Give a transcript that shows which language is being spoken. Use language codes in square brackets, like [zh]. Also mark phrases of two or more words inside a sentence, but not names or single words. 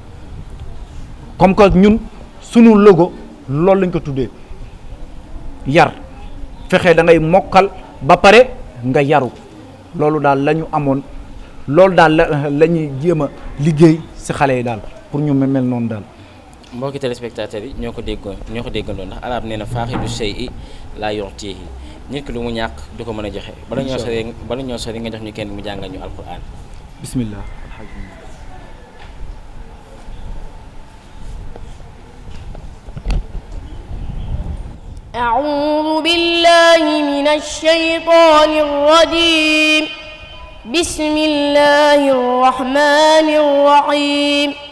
[fr] comme que [wo] ñun sunu logo loolu lañ ko tuddee yar fexe da ngay mokkal ba pare nga yaru loolu daal la ñu amoon loolu daal la ñuy jéem a liggéey si xale yi daal pour ñu mel noonu daal. mbokki téléspectateurs yi ñoo ko déggandoo ndax arab nee na [ar] فاقد الشيء لا يعطيه [wo] nit ki lu mu ñàkk du ko mën a joxe. bala ñoo sori nga jox ñu kenn mu jàngal ñu alquran. bismillah. [ar] أعوذ بالله من الشيطان الرجيم بسم الله الرحمن الرحيم